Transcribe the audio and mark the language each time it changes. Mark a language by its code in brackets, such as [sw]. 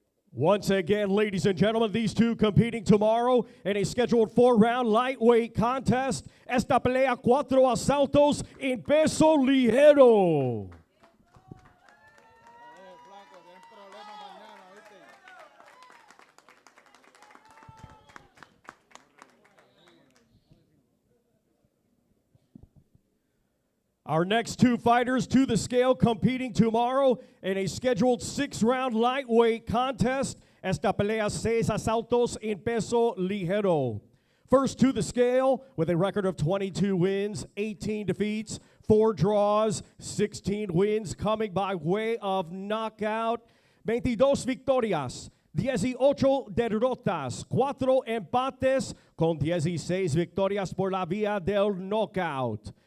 [en] Once again, ladies and gentlemen, these two competing tomorrow in a scheduled 4-round lightweight contest. [es] Esta pelea 4 asaltos en peso ligero. [en] Our next 2 fighters to the scale competing tomorrow in a scheduled 6-round lightweight contest. [es] Esta pelea 6 asaltos en peso ligero. [en] First to the scale with a record of 22 wins, 18 defeats, 4 draws, 16 wins coming by way of knockout. [es] 22 victorias, 18 derrotas, 4 empates con 16 victorias por la vía del knockout.